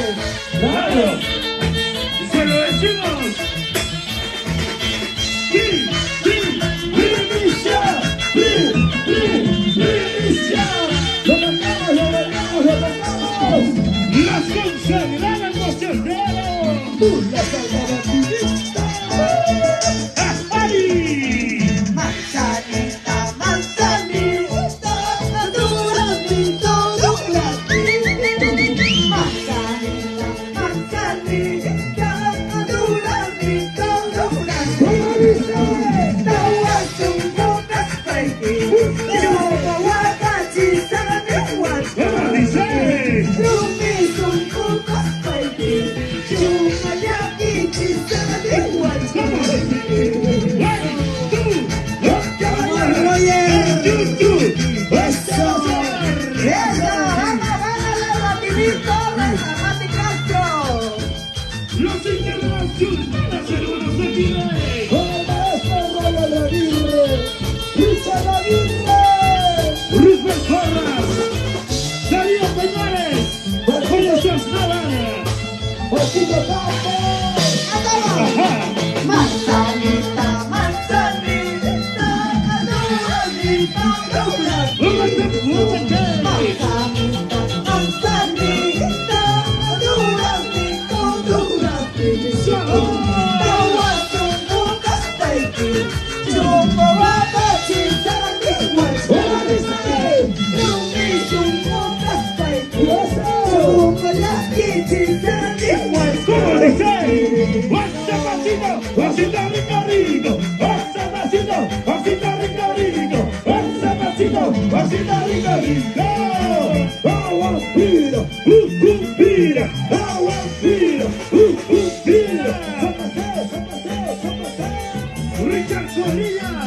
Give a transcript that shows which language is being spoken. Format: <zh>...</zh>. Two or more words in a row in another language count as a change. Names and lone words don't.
<es>¡Claro! ¡Se lo decimos! ¡Sí! ¡Sí! ¡Primicia! ¡Primicia! ¡Lo tocamos, lo tocamos, lo tocamos! ¡Las consagradas boceteros! ¡Las salvadoristas! Manzanita, manzanita, duraznico, duraznico. Manzanita, manzanita, duraznico, duraznico.</es> <qu>Tawasungkukas baby, Yawawakachi sananiwan.</qu> <es>¿Cómo dice?</es> <qu>Rumisungkukas baby, Yumayakichi sananiwan.</qu> <es>¿Cómo dice? Los internacionales hermanos de Chile. Con el maestro Royal Aguirre, Richard Aguirre, Rufus Porras, Darío Peñares, Julio Navarra, Joaquín Campos. ajá, Manzanita, manzanita, duraznico, duraznico. Manzanita, manzanita, duraznico, duraznico.</es> <qu>Tawasungkukas baby, Yawawakachi sananiwan. Rumisungkukas baby, Yumayakichi sananiwan.</qu> <es>¿cómo dice? ¡Pasa pasito, pasito rico rico! ¡Pasa pasito, pasito rico rico! ¡Pasa pasito, pasito rico rico! ¡Agua pira, pira! ¡Agua pira, pira! ¡Richard Correa!</es>